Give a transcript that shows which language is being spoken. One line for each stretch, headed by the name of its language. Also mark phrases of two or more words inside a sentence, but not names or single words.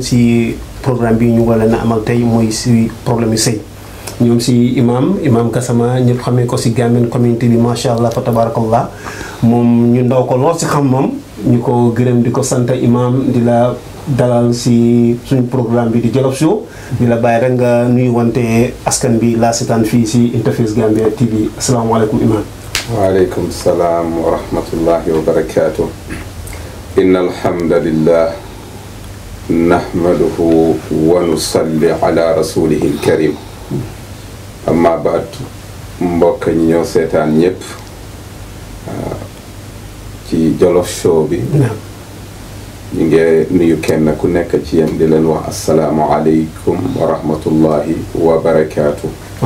Wolof: si programme bi ñu war leen a amal tey mooy si problème yi sëy ñoom si imam Gassama ñëpp xamee ko si
English: Gambian community
Wolof: bi
Arabic: ما شاء الله فتبارك الله
Wolof: moom ñu ndaw ko lool si xam moom ñu ko gërëm di ko sant imam di la dalal si suñu programme bi di Jollof Show di la bàyyi rek nga nuyu wante askan bi laa seetaan fii si Interface Gambia TV asalaamaaleykum imam.
Arabic: وعليكم السلام ورحمة الله وبركاته. إن الحمد لله نحمده ونصلي على رسوله الكريم أما بعد
Wolof: mbokk ñi ñoo seetaan ñëpp ci Jollof Show bi ñu ngi nuyu kenn ku nekk ci yéen di leen wax
Arabic: السلام عليكم ورحمة الله وبركاته.